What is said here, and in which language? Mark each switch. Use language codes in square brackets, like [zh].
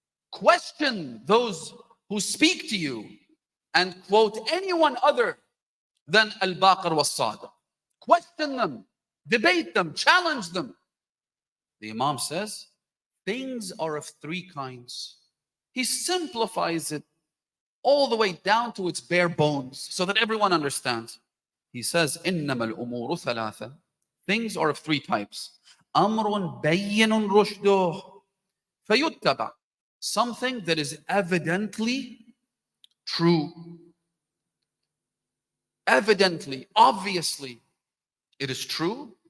[en] Question those who speak to you and quote anyone other than Al-Baqir was-Sadiq. Question them, debate them, challenge them. The Imam says, things are of three kinds. He simplifies it all the way down to its bare bones so that everyone understands. He says, [ar] إِنَّمَا الْأُمُورُ ثَلَاثَةً. [en] Things are of three types. [ar] أَمْرٌ بَيِّنٌ رُشْدُهُ فَيُتَّبَعْ. [en] Something that is evidently true, evidently, obviously, it is true.